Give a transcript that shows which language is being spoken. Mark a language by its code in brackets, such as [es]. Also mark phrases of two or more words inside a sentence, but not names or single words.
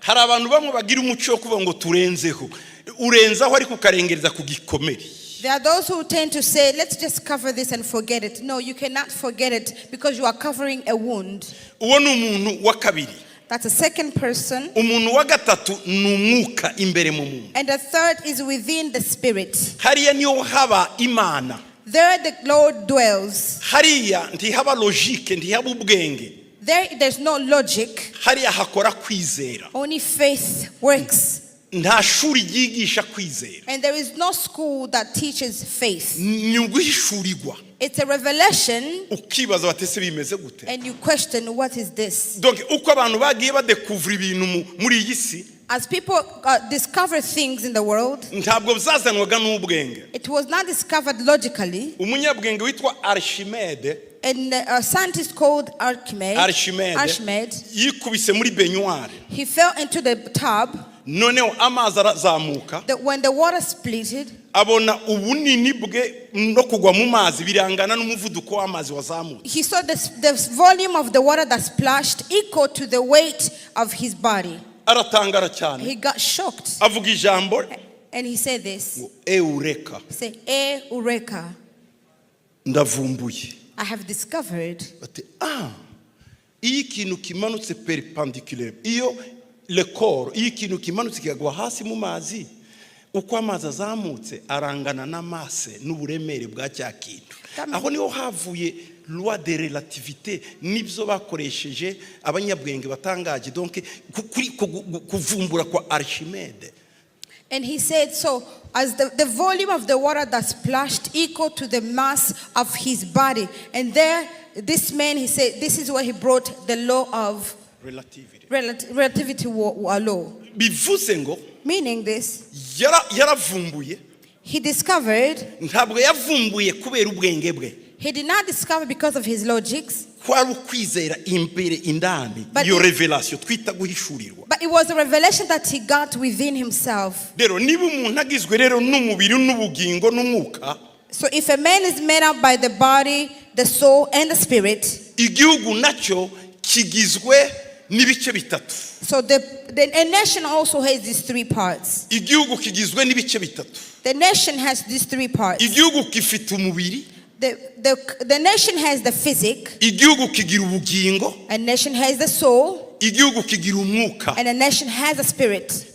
[rw] hari abantu bamwe bagira umuco wo kuvuga ngo turenzeho urenzaho ariko ukarengereza ku gikomere. [en] There are those who tend to say, let's just cover this and forget it. No, you cannot forget it because you are covering a wound. [rw] Uwo ni umuntu wa kabiri. [en] That's a second person. [rw] Umuntu wa gatatu ni umwuka imbere mu muntu. [en] And the third is within the spirit. [rw] Hariya niyo haba Imana. [en] There the Lord dwells. [rw] Hariya ntihaba logique, ntihaba ubwenge. [en] There's no logic. [rw] Hariya hakora kwizera. [en] Only faith works. [rw] Nta shuri ryigisha kwizera. [en] And there is no school that teaches faith. [rw] Ni uguhishurirwa. [en] It's a revelation. [rw] Ukibaza batese bimeze gute? [en] And you question, what is this? [rw] Donc uko abantu bagiye badekuvura ibintu muri iyi si, [en] as people discover things in the world, [rw] ntabwo byazanwaga n'ubwenge. [en] It was not discovered logically. [rw] Umunyabwenge witwa Archimede, [en] and a scientist called Archimede, [rw] yikubise muri baignoire. [en] He fell into the tub. [rw] Noneho amazi arazamuka. [en] When the water splitted, [rw] abona ubunini bwe no kugwa mu mazi birangana n'umuvuduko w'amazi wazamutse. [en] He saw the volume of the water that splashed equal to the weight of his body. [rw] Aratangara cyane. [en] He got shocked. [rw] Avuga ijambo. [en] And he said this. Eureka. Say, Eureka. [rw] Ndavumbuye. [en] I have discovered. [rw] Iyo ikintu kimanutse perpendiculaire, iyo [fr] le corps, [rw] iyo ikintu kimanutse kigwa hasi mu mazi, uko amazi azamutse arangana n'amase n'uburemere bwa cya kintu. Aho niho havuye [fr] loi de relativité, [rw] nibyo bakoresheje abanyabwenge batangaje. Donc kuvumbura kwa Archimede. [en] And he said, so as the volume of the water that splashed equal to the mass of his body. And there, this man, he said, this is where he brought the law of relativity law. [rw] Bivuze ngo, [en] meaning this, [rw] yaravumbuye. [en] He discovered. [rw] Ntabwo yavumbuye kubera ubwenge bwe. [en] He did not discover because of his logics. [rw] Kwari ukwizera imbere indani iyo revelation twita guhishurirwa. [en] But it was a revelation that he got within himself. [rw] Rero niba umuntu agizwe rero n'umubiri n'ubugingo n'umwuka. [en] So if a man is made up by the body, the soul and the spirit, [rw] igihugu nacyo kigizwe n'ibice bitatu. [en] So a nation also has these three parts. [rw] Igihugu kigizwe n'ibice bitatu. [en] The nation has these three parts. [rw] Igihugu gifite umubiri. [en] The nation has the physic. [rw] Igihugu kigira ubugingo. [en] A nation has the soul. [rw] Igihugu kigira umwuka. [en] And a nation has a spirit.